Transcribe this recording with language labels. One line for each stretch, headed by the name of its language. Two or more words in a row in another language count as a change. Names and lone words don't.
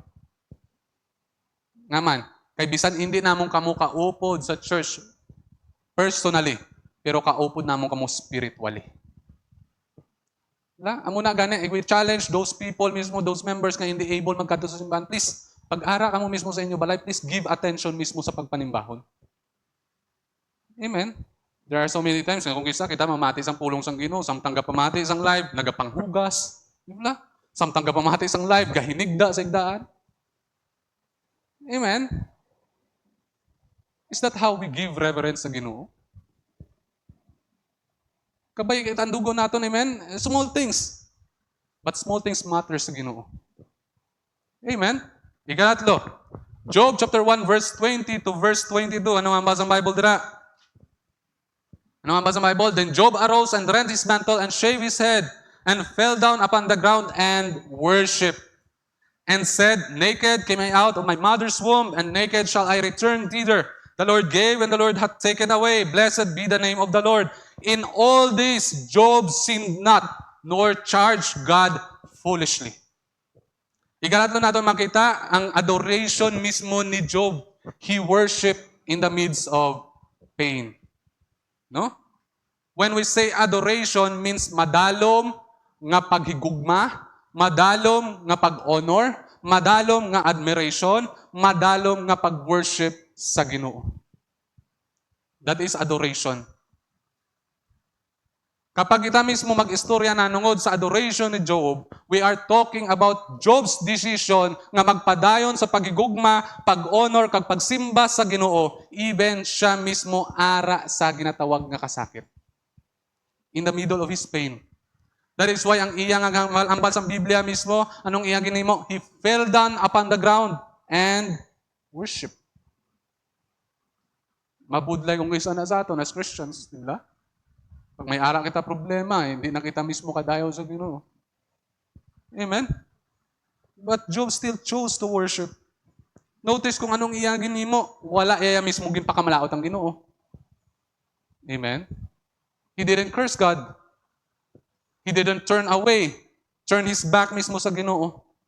Hiligaynon: Nga man, kay bisan hindi namon kamo kaupod sa church personally, pero kaupod namon kamo spiritually. Amo na gani,
English: we challenge those people mismo, those members
Hiligaynon: nga hindi able magkadto sa simbahan. Please, pag-ara ka mo mismo sa inyo balay,
English: please give attention mismo
Hiligaynon: sa pagpanimbahon.
English: Amen? There are so many times,
Hiligaynon: kung kisa kita mamati sang pulong sang Ginoo, samtang ka pamati sang live, nagapanghugas. Diba? Samtang ka pamati sang live, gahinigda sa igdaan.
English: Amen? Is that how we give reverence
Hiligaynon: sa Ginoo? Kabay tandugo naton, amen?
English: Small things. But small things matters
Hiligaynon: sa Ginoo. Amen? Ikatatlo.
English: Job chapter 1 verse 20 to verse 22.
Hiligaynon: Ano ang basa ng Bible dira? Ano ang basa ng Bible?
English: Then Job arose and rent his mantle and shaved his head and fell down upon the ground and worshiped. And said, naked came I out of my mother's womb, and naked shall I return thither. The Lord gave, and the Lord hath taken away. Blessed be the name of the Lord. In all this, Job sinned not, nor charged God foolishly.
Hiligaynon: Ikatatlo natin makita ang adoration mismo ni Job.
English: He worshiped in the midst of pain.
Hiligaynon: No?
English: When we say adoration means
Hiligaynon: madalom nga paghigugma, madalom nga pag-honor, madalom nga admiration, madalom nga pag-worship sa Ginoo.
English: That is adoration.
Hiligaynon: Kapag kita mismo mag-istorya na nungod sa adoration ni Job,
English: we are talking about Job's decision
Hiligaynon: nga magpadayon sa paghigugma, pag-honor, kag pagsimba sa Ginoo, even siya mismo ara sa ginatawag nga kasakit.
English: In the middle of his pain. That is why
Hiligaynon: ang iya nga ambal sa Biblia mismo, anong iya ginimo?
English: He fell down upon the ground and worship.
Hiligaynon: Mabudlay kung isa na sa ato
English: as Christians,
Hiligaynon: di ba? Pag may ara kita problema, hindi na kita mismo kadayaw sa Ginoo. Amen?
English: But Job still chose to worship.
Hiligaynon: Notice kung anong iya ginimo, wala iya mismo ginpakamalaot ang Ginoo.
English: Amen? He didn't curse God. He didn't turn away, turn his back
Hiligaynon: mismo sa Ginoo.